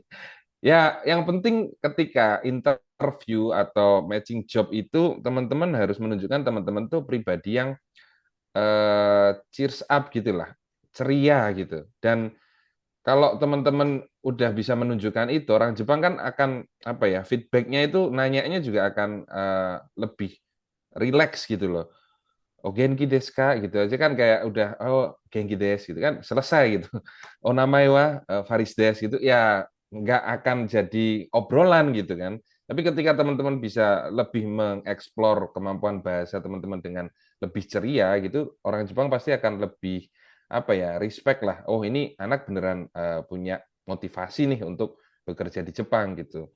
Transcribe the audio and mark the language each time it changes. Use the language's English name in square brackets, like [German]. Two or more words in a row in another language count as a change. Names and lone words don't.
[Indonesian] Ya, yang penting ketika interview atau matching job itu teman-teman harus menunjukkan teman-teman tuh pribadi yang [English] cheers up [Indonesian] gitulah, ceria gitu. Dan kalau teman-teman udah bisa menunjukkan itu, orang Jepang kan akan apa ya, feedbacknya itu nanyanya juga akan lebih relax gitu loh. Oh [Japanese] 元気ですか [Indonesian] gitu aja kan kayak udah oh [Japanese] 元気です [Indonesian] gitu kan selesai gitu. Oh [Japanese] 名前はFarisです [Indonesian] gitu ya nggak akan jadi obrolan gitu kan. Tapi ketika teman-teman bisa lebih mengeksplor kemampuan bahasa teman-teman dengan lebih ceria gitu, orang Jepang pasti akan lebih apa ya respect lah. Oh ini anak beneran punya motivasi nih untuk bekerja di Jepang gitu.